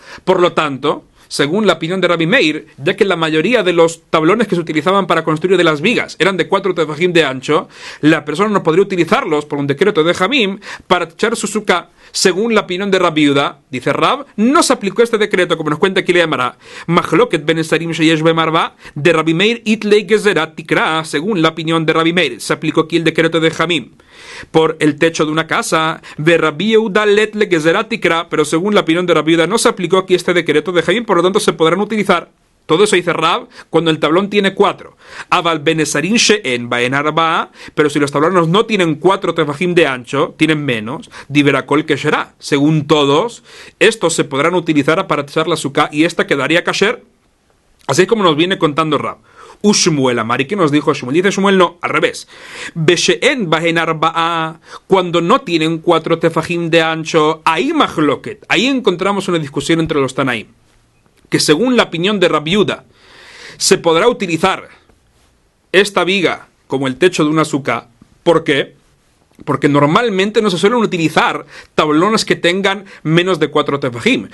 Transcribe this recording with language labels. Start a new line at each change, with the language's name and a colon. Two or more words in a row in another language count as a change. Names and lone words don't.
Spanish: Por lo tanto, según la opinión de Rabbi Meir, ya que la mayoría de los tablones que se utilizaban para construir de las vigas eran de 4 tefajim de ancho, la persona no podría utilizarlos por un decreto de Jamim para techar su suká. Según la opinión de Rabbi Yehuda, dice Rab, no se aplicó este decreto, como nos cuenta aquí la Gemara.
Hebrew: מחלוקת בנסרים שיש בארבעה
Aramaic: דרבי מאיר אית ליה גזירת תקרה.
Spanish: Según la opinión de Rabbi Meir, se aplicó aquí el decreto de Jamim por el techo de una casa.
Aramaic: ורבי יהודה לית ליה גזירת תקרה,
Spanish: pero según la opinión de Rabbi Yehuda no se aplicó aquí este decreto de Jamim, por lo tanto se podrán utilizar. Todo eso dice Rab cuando el tablón tiene 4.
Hebrew: אבל בנסרים שאין בהן ארבעה,
Spanish: pero si los tablones no tienen 4 tefajim de ancho, tienen menos,
Hebrew: דברי הכל כשרה.
Spanish: Según todos, estos se podrán utilizar para techar la suká y esta quedaría kasher. Así como nos viene contando Rab.
Hebrew: ושמואל אמר,
Spanish: ¿qué nos dijo Shmuel? Dice Shmuel, no, al revés.
Hebrew: בשאין בהן ארבעה,
Spanish: cuando no tienen 4 tefajim de ancho, ahí machloket. Ahí encontramos una discusión entre los Tanaim, que según la opinión de Rabbi Yehuda, se podrá utilizar esta viga como el techo de una suká. ¿Por qué? Porque normalmente no se suelen utilizar tablones que tengan menos de 4 tefajim.